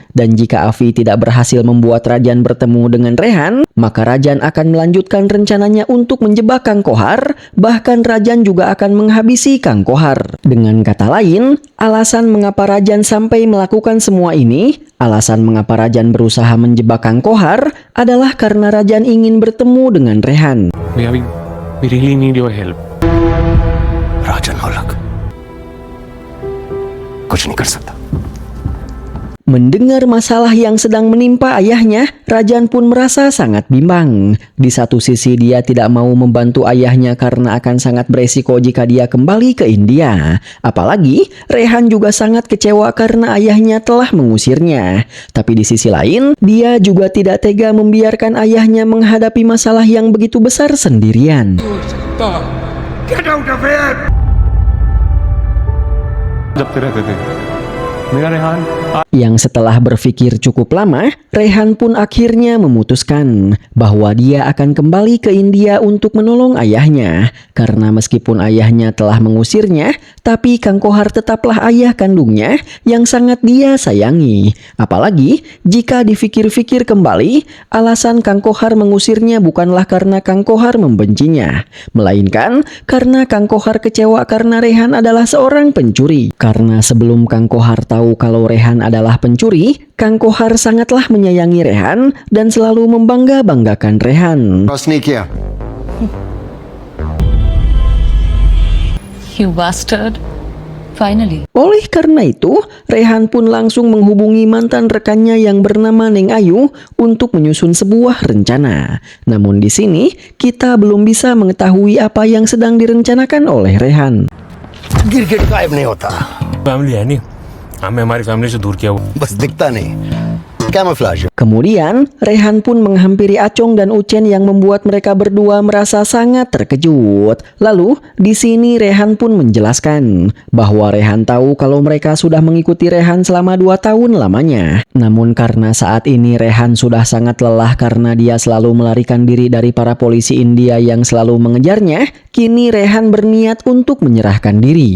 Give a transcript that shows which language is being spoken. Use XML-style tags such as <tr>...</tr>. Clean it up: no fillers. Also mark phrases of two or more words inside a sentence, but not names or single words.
<id>Dan jika Afi tidak berhasil membuat Rajan bertemu dengan Rehan, maka Rajan akan melanjutkan rencananya untuk menjebak Kang Kohar, bahkan Rajan juga akan menghabisi Kang Kohar. Dengan kata lain, alasan mengapa Rajan sampai melakukan semua ini, alasan mengapa Rajan berusaha menjebak Kang Kohar adalah karena Rajan ingin bertemu dengan Rehan.</id> <en>we really need your help</en> <hi>राजन मौलक कुछ नहीं कर सकता</hi> <id>Mendengar masalah yang sedang menimpa ayahnya, Rajan pun merasa sangat bimbang. Di satu sisi dia tidak mau membantu ayahnya karena akan sangat beresiko jika dia kembali ke India. Apalagi Rehan juga sangat kecewa karena ayahnya telah mengusirnya. Tapi di sisi lain, dia juga tidak tega membiarkan ayahnya menghadapi masalah yang begitu besar sendirian.</id> <hi>जब रहते थे मेरा रेहान</hi> <id>Yang setelah berpikir cukup lama, Rehan pun akhirnya memutuskan bahwa dia akan kembali ke India untuk menolong ayahnya. Karena meskipun ayahnya telah mengusirnya, tapi Kang Kohar tetaplah ayah kandungnya yang sangat dia sayangi. Apalagi jika dipikir-pikir kembali, alasan Kang Kohar mengusirnya bukanlah karena Kang Kohar membencinya, melainkan karena Kang Kohar kecewa karena Rehan adalah seorang pencuri. Karena sebelum Kang Kohar tahu kalau Rehan adalah pencuri, Kang Kohar sangatlah menyayangi Rehan dan selalu membangga-banggakan Rehan.</id> <hi>क्रॉस नहीं किया</hi> <en>You bastard. Finally.</en> <id>Oleh karena itu, Rehan pun langsung menghubungi mantan rekannya yang bernama Neng Ayu untuk menyusun sebuah rencana. Namun di sini, kita belum bisa mengetahui apa yang sedang direncanakan oleh Rehan.</id> <hi>गिरगिट गायब नहीं होता फैमिली है नहीं हमें हमारी फैमिली से दूर किया हुआ बस दिखता नहीं कैमोफ्लेज</hi> <id>Kemudian, Rehan pun menghampiri Acong dan Ucen yang membuat mereka berdua merasa sangat terkejut. Lalu, di sini Rehan pun menjelaskan bahwa Rehan tahu kalau mereka sudah mengikuti Rehan selama 2 tahun lamanya. Namun karena saat ini Rehan sudah sangat lelah karena dia selalu melarikan diri dari para polisi India yang selalu mengejarnya, kini Rehan berniat untuk menyerahkan diri.</id>